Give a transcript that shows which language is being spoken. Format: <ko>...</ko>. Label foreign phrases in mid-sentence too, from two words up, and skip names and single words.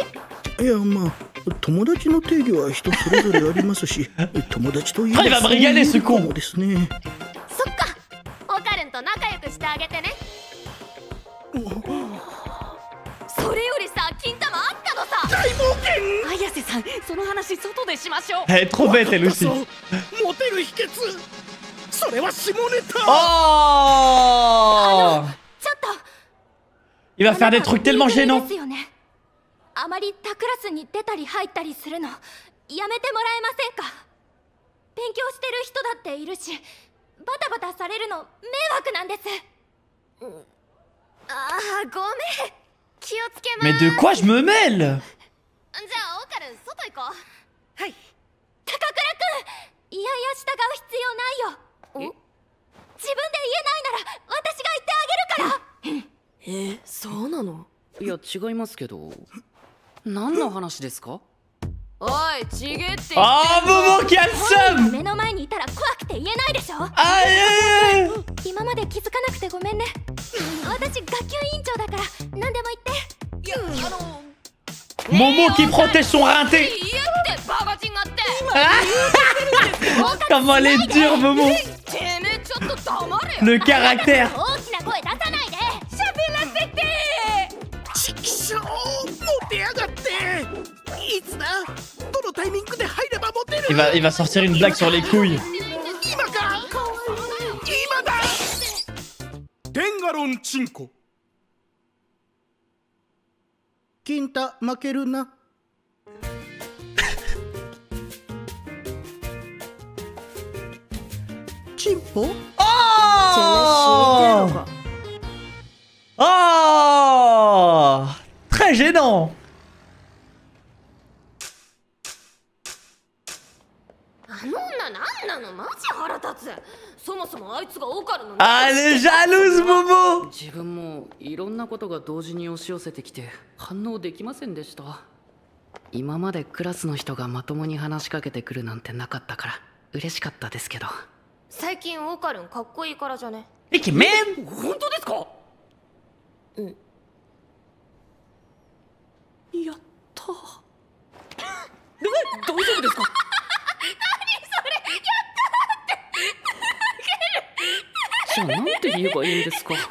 <ja>いや、まあ友達の定義は人それぞれありますし、友達というのはそうですね。そっか、オカルンと仲良くしてあげてね。それよりさ、金玉あったのさ。大冒険。綾瀬さん、その話外でしましょう。</ja> <fr>Elle est trop bête, elle aussi.</fr> <ja>モテる秘訣。それは下ネタ。 Oh! ちょっと。</ja> <fr>Il va faire des trucs tellement gênants.</fr> <ja>あまり他クラスに出たり入ったりするのやめてもらえませんか？勉強してる人だっているし、バタバタされるの迷惑なんです。ああ、ごめん。気をつけます。</ja> <fr>Mais de quoi je me mêle?</fr> <ja>じゃあオカルン、外行こう。はい。高倉くん、いやいや従う必要ないよ。自分で言えないなら私が言ってあげるから。そうなの？いや、違いますけど。何の話ですか？おい、ちげって。あー、ももキャッサム。目の前にいたら怖くて言えないでしょ。あえ今まで気づかなくてごめんね。私学級委員長だから何でも言って。いや、</ja> <fr>Momo qui protège son rinté. Comment elle est dure, Momo. Le caractère.</fr> <ja>大きな声出さないで。喋らせて。ちくしょう、モテやがって。いつだ？どのタイミングで入ればモテる？</ja> <fr>Il va sortir une blague sur les couilles.</fr> <ja>今か？今だ！テンガロンチンコ。金太負けるな。チンポ？ Oh! Oh!</ja> <fr>Très gênant.</fr> <ja>あの女なんなの？マジ腹立つ。そもそもあいつがオカルの。</ja> <fr>Ah, elle est jalouse, Momo.</fr> <ja>自分もいろんなことが同時に押し寄せてきて反応できませんでした。今までクラスの人がまともに話しかけてくるなんてなかったから嬉しかったですけど。最近オカルンかっこいいからじゃね。</ja> <fr>Mais qui m'aime?</fr> <ja>本当ですか？うん。やった。 大丈夫ですか？じゃあなんて言えばいいんですか？</ja>